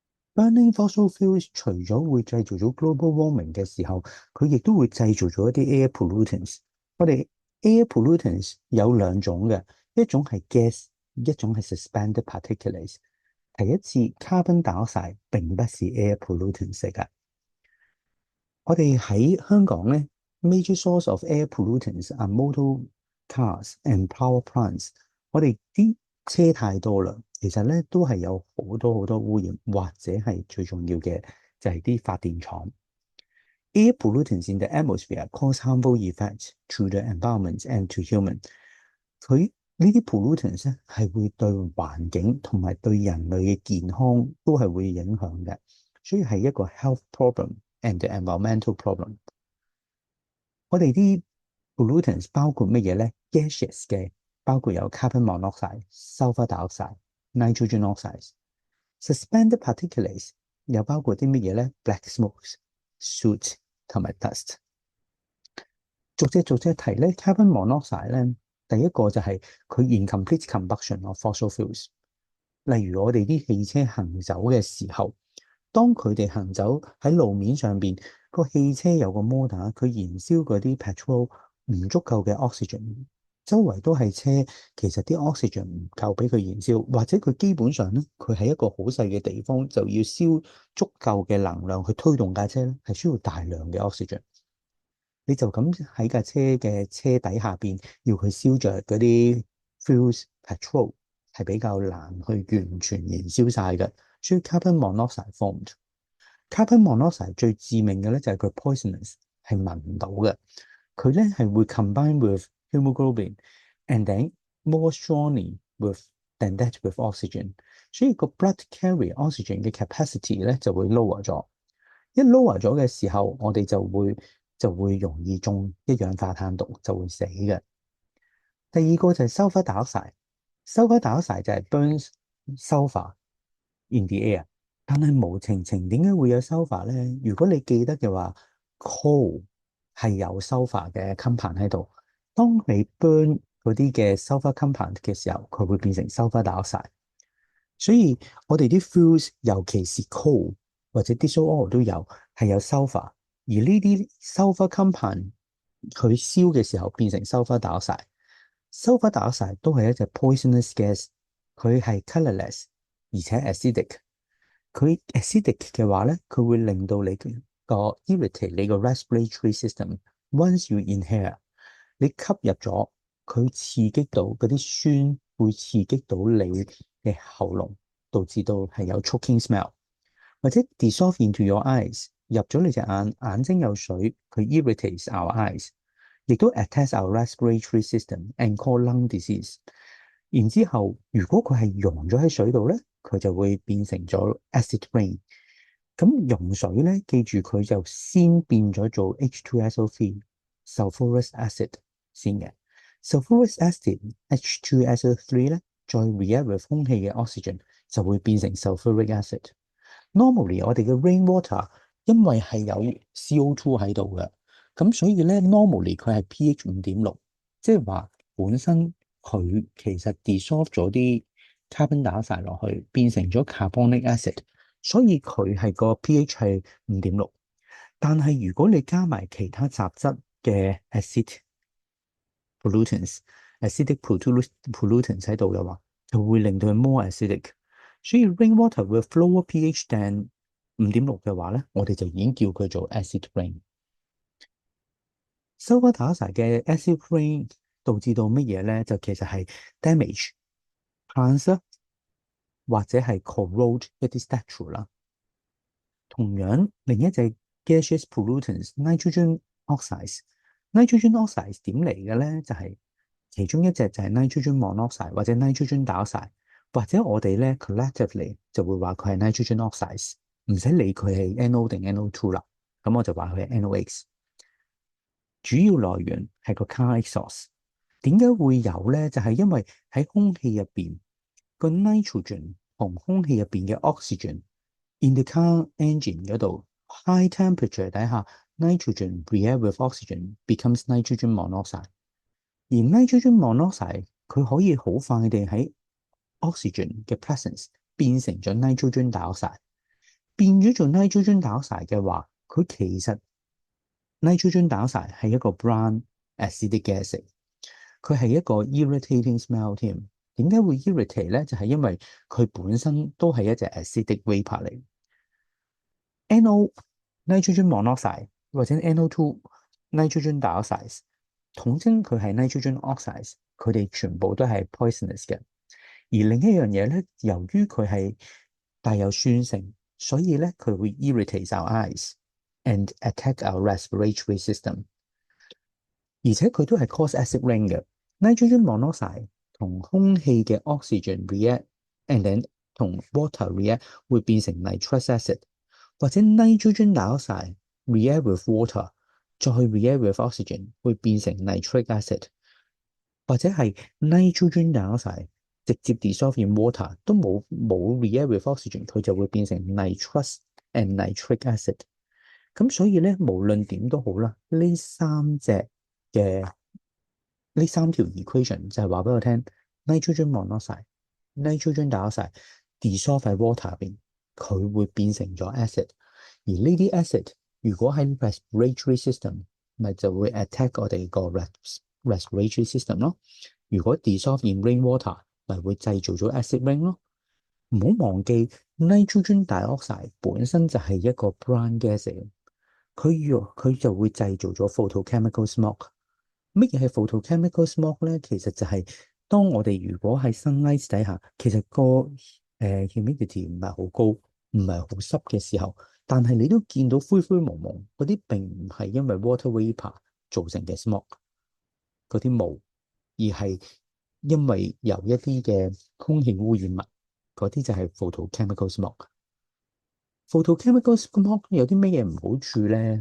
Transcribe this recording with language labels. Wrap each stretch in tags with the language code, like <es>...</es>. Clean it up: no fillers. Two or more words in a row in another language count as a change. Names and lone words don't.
<en>Burning fossil fuels</en> <yue>除咗會製造咗</yue> <en>global warming</en> <yue>嘅時候，佢亦都會製造咗一啲</yue> <en>air pollutants。</en> <yue>我哋</yue> <en>air pollutants</en> <yue>有兩種嘅，一種係 gas，一種係</yue> <en>suspended particulates。</en> <yue>第一次</yue> <en>carbon dioxide</en> <yue>並不是</yue> <en>air pollutants</en> <yue>嚟㗎。我哋喺香港咧</yue> <en>，major source of air pollutants are motor cars and power plants。</en> <yue>我哋啲車太多啦，其實咧都係有好多好多污染，或者係最重要嘅就係啲發電廠。</yue> <en>Air pollutants in the atmosphere cause harmful effects to the environment and to human。</en> <yue>佢呢啲 pollutants 咧係會對環境同埋對人類嘅健康都係會影響嘅，所以係一個</yue> <en>health problem and the environmental problem。</en> <yue>我哋啲 pollutants 包括乜嘢咧？gaseous 嘅包括有</yue> <en>carbon monoxide、sulfur dioxide、nitrogen oxides。 suspended particulates</en> <yue>又包括啲乜嘢咧 ？</yue> <en>black smokes、soot</en> <yue>同埋 dust。逐隻提咧 ，</yue> <en>carbon monoxide</en> <yue>咧，第一個就係佢</yue> <en>incomplete combustion of fossil fuels。</en> <yue>例如我哋啲汽車行走嘅時候，當佢哋行走喺路面上邊，個汽車有個摩打，佢燃燒嗰啲 petrol 唔足夠嘅 oxygen，周圍都係車，其實啲 oxygen 唔夠俾佢燃燒，或者佢基本上咧，佢喺一個好細嘅地方就要燒足夠嘅能量去推動架車咧，係需要大量嘅 oxygen。你就咁喺架車嘅車底下邊要佢燒着嗰啲</yue> <en>fuels petrol</en> <yue>係比較難去完全燃燒晒嘅，所以</yue> <en>carbon monoxide formed。 carbon monoxide</en> <yue>最致命嘅咧就係佢 poisonous，係聞唔到嘅。佢咧係會</yue> <en>combine with hemoglobin and then more strongly with than that with oxygen，</en> <yue>所以個</yue> <en>blood carry oxygen</en> <yue>嘅 capacity 咧就會 lower 咗。一 lower 咗嘅時候，我哋就會容易中一氧化碳毒，就會死嘅。第二個就係</yue> <en>sulfur dioxide，sulfur dioxide</en> <yue>就係</yue> <en>burns sulfur in the air，</en> <yue>但係無情情點解會有 sulfur 咧？如果你記得嘅話，coal 係有 sulfur 嘅 compound 喺度，當你 burn 嗰啲嘅</yue> <en>sulfur compound</en> <yue>嘅時候，佢會變成</yue> <en>sulfur dioxide。</en> <yue>所以我哋啲 fuels，尤其是 coal 或者</yue> <en>diesel oil</en> <yue>都有，係有 sulfur，而呢啲</yue> <en>sulfur compound</en> <yue>佢燒嘅時候變成</yue> <en>sulfur dioxide。 sulfur dioxide</en> <yue>都係一隻</yue> <en>poisonous gas，</en> <yue>佢係 colorless 而且 acidic。佢 acidic 嘅話咧，佢會令到你個 irritate 你個</yue> <en>respiratory system。 Once you inhale，</en> <yue>你吸入咗，佢刺激到嗰啲酸，會刺激到你嘅喉嚨，導致到係有</yue> <en>choking smell，或者 dissolve into your eyes，</en> <yue>入咗你隻眼，眼睛有水，佢</yue> <en>irritates our eyes，亦都 attacks our respiratory system and cause lung disease。</en> <yue>然之後，如果佢係溶咗喺水度咧，佢就會變成咗</yue> <en>acid rain。</en> <yue>咁溶水咧，記住佢就先變咗做</yue> <en>H2SO3sulfurous acid</en> <yue>先嘅。</yue> <en>sulfurous acid H2SO3</en> <yue>咧，再</yue> <en>react with</en> <yue>空氣嘅 oxygen 就會變成</yue> <en>sulfuric acid。</en> <yue>Normally 我哋嘅 rainwater 因為係有 CO2 喺度嘅，咁所以咧 normally 佢係 pH 5.6，即係話本身佢其實 dissolve 咗啲</yue> <en>carbon dioxide</en> <yue>落去，變成咗</yue> <en>carbonic acid，</en> <yue>所以佢係個 pH 係5.6。但係如果你加埋其他雜質嘅</yue> <en>acidic pollutants</en> <yue>喺度嘅話，就會令到佢</yue> <en>more acidic。</en> <yue>所以</yue> <en>rainwater with lower pH than 5.6</en> <yue>嘅話咧，我哋就已經叫佢做 acid rain。</yue> <en>sulfur dioxide</en> <yue>嘅</yue> <en>acid rain</en> <yue>導致到乜嘢咧？就其實係</yue> <en>damage plants</en> <yue>或者係 corrode 一啲 statue 啦。同樣另一隻</yue> <en>gaseous pollutants nitrogen oxides， nitrogen oxides</en> <yue>點嚟嘅咧？就係其中一隻就係</yue> <en>nitrogen monoxide</en> <yue>或者</yue> <en>nitrogen dioxide，</en> <yue>或者我哋咧 collectively 就會話佢係</yue> <en>nitrogen oxides，</en> <yue>唔使理佢係 NO 定 NO2 啦，咁我就話佢係 NOx。主要來源係個</yue> <en>car exhaust。</en> <yue>點解會有咧？就係因為喺空氣入邊個</yue> <en>nitrogen</en> <yue>同空氣入邊嘅</yue> <en>oxygen in the car engine 嗰度 high temperature 底下 nitrogen react with oxygen becomes nitrogen monoxide，而 nitrogen monoxide</en> <yue>佢可以好快地喺</yue> <en>oxygen 嘅 presence 變成咗 nitrogen dioxide。</en> <yue>變咗做</yue> <en>nitrogen dioxide</en> <yue>嘅話，佢其實</yue> <en>nitrogen dioxide</en> <yue>係一個</yue> <en>brown acidic gas</en> <yue>嚟，佢係一個</yue> <en>irritating smell</en> <yue>添。點解會 irritate 咧？就係因為佢本身都係一隻</yue> <en>acidic vapor</en> <yue>嚟。</yue> <en>NO nitrogen monoxide</en> <yue>或者</yue> <en>NO2 nitrogen dioxide，</en> <yue>統稱佢係</yue> <en>nitrogen oxides，</en> <yue>佢哋全部都係 poisonous 嘅。而另一樣嘢咧，由於佢係帶有酸性，所以咧佢會</yue> <en>irritate our eyes and attack our respiratory system。</en> <yue>而且佢都係</yue> <en>cause acid rain 嘅。nitrogen monoxide</en> <yue>同空氣嘅</yue> <en>oxygen react，and then 同 water react</en> <yue>會變成</yue> <en>nitrous acid，或者 nitrogen dioxide react with water，再 react with oxygen</en> <yue>會變成</yue> <en>nitric acid，</en> <yue>或者係</yue> <en>nitrogen dioxide 直接 dissolve in water 都冇 react with oxygen，</en> <yue>佢就會變成</yue> <en>nitrous and nitric acid。</en> <yue>咁所以咧，無論點都好啦，呢三條 equation 就係話俾我聽 ，</yue> <en>nitrogen monoxide、nitrogen dioxide dissolve</en> <yue>喺 water 入邊，佢會變成咗 acid。而呢啲 acid 如果喺</yue> <en>respiratory system，</en> <yue>咪就會 attack 我哋個</yue> <en>respiratory system</en> <yue>咯。</yue> <en>如果 dissolve in rainwater，</en> <yue>咪會製造咗</yue> <en>acid rain</en> <yue>咯。唔好忘記</yue> <en>nitrogen dioxide</en> <yue>本身就係一個</yue> <en>brown gas</en> <yue>嚟，佢就會製造咗</yue> <en>photochemical smoke。</en> <yue>乜嘢係</yue> <en>photochemical smoke</en> <yue>咧？其實就係當我哋如果喺 sunlight 底下，其實個humidity 唔係好高，唔係好濕嘅時候，但係你都見到灰灰蒙蒙嗰啲，並唔係因為</yue> <en>water vapor</en> <yue>造成嘅 smoke 嗰啲霧，而係因為由一啲嘅空氣污染物，嗰啲就係</yue> <en>photochemical smoke。 photochemical smoke</en> <yue>有啲咩嘢唔好處咧？</yue>